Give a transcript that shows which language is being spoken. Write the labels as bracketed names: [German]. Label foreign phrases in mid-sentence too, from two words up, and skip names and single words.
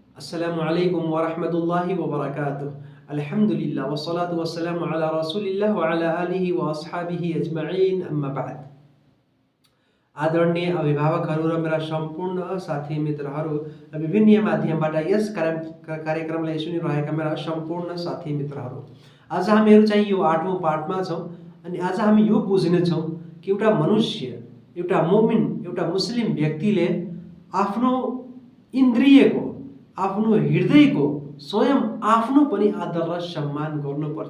[Arabic] السلام عليكم ورحمة الله وبركاته. الحمد لله والصلاة والسلام على رسول الله وعلى آله وأصحابه أجمعين، أما بعد. [Nepali] आदरणीय अभिभावकहरू र मेरा सम्पूर्ण साथी मित्रहरू र विभिन्न माध्यमबाट यस कार्यक्रमलाई सुनिरहेका मेरा सम्पूर्ण साथी मित्रहरू, आज हामीहरू चाहिँ यो 8औं पाठमा छौँ। अनि आज हामी यो बुझ्नेछौँ कि एउटा मनुष्य, एउटा मोमिन, एउटा मुस्लिम व्यक्तिले आफ्नो इन्द्रियको, आफ्नो हृदयको, स्वयं आफ्नो पनि आदर र सम्मान गर्नुपर्छ।